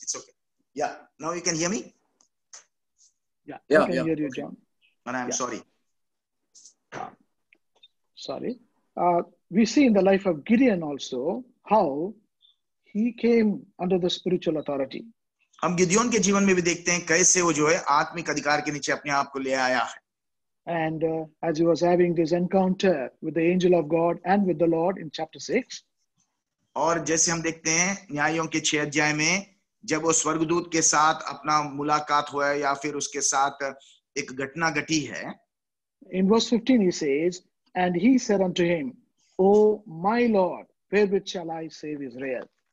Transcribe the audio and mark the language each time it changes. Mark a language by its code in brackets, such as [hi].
[en] It's okay. Yeah, now you can hear me? Yeah, Yeah, I can yeah, hear you, okay. John. And I'm Yeah. sorry. Sorry. We see in the life of Gideon also how he came under the spiritual authority. [hi] हम गिदयोन के जीवन में भी देखते हैं कैसे वो जो है आत्मिक अधिकार के नीचे अपने आप को ले आया है। [en] And as he was having this encounter with the angel of God and with the Lord in chapter 6, [hi] और जैसे हम देखते हैं न्यायों के 6 अध्याय में जब वो स्वर्गदूत के साथ अपना मुलाकात हुआ है या फिर उसके साथ एक घटना घटी है, [en] in verse 15 he says, and he said unto him, O my Lord, wherewith shall I save Israel?